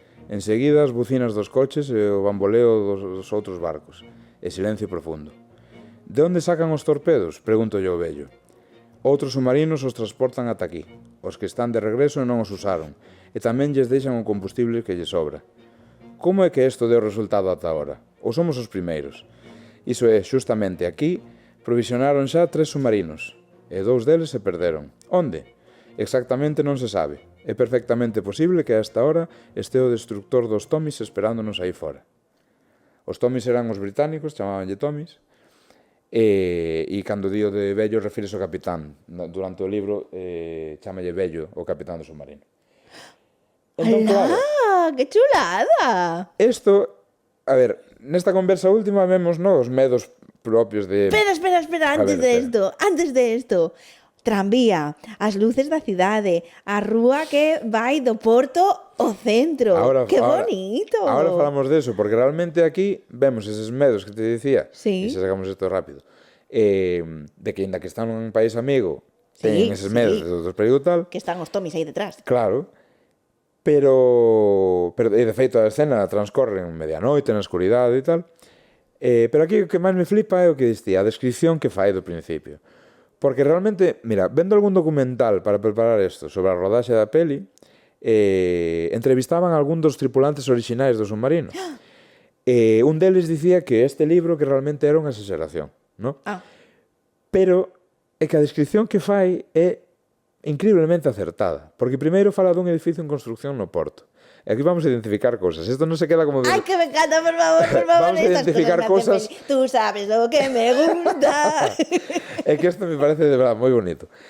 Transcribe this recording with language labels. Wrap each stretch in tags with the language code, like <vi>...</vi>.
<gl>Enseguida as bucinas dos coches e o bamboleo dos outros barcos. E silencio profundo. De onde sacan os torpedos? Pregunto yo ao vello. Outros submarinos os transportan ata aquí. Os que están de regreso non os usaron, e tamén lles deixan o combustible que lles sobra. Como é que isto deu resultado ata ahora? Ou somos os primeiros? Iso é, xustamente aquí, provisionaron xa 3 submarinos, e 2 deles se perderon. Onde? Exactamente non se sabe. É perfectamente posible que a esta hora este o destructor dos Tomis esperándonos aí fora. Os Tomis eran os británicos, chamabanlle Tomis, e cando dio de vello refírese ao capitán. Durante o libro chamalle vello o capitán do submarino. Entón, ¡alá! ¡Qué chulada! Isto, a ver, nesta conversa última vemos os medos propios de... Espera, antes de esto. Tranvía, as luces da cidade, a rúa que vai do porto ao centro.</gl> <es>¡Qué bonito!</es> <gl>Ahora falamos de eso, porque realmente aquí vemos eses medos que te dicía, sí. E se sacamos isto rápido, de que ainda que están nun país amigo, teñen eses medos dos perigos tal... Que están os Tomis aí detrás. Claro, pero de feito a escena transcorre en medianoite, na escuridade e tal, pero aquí o que máis me flipa é o que dicía, a descripción que fai do principio. Porque realmente, mira, vendo algún documental para preparar isto sobre a rodaxe da peli, entrevistaban a algún dos tripulantes orixinais do submarino. Un deles dicía que este libro que realmente era unha exageración, ¿no? Pero é que a descripción que fai é increíblemente acertada, porque primeiro fala dun edificio en construcción no porto. E aquí vamos a identificar cosas. Isto non se queda como...</gl> <es>¡Ay, que me encanta, por favor!</es> <gl>Vamos a identificar cosas...</gl> <es>Tú sabes lo que me gusta.</es> <gl>É que isto me parece de verdade moi bonito.</gl>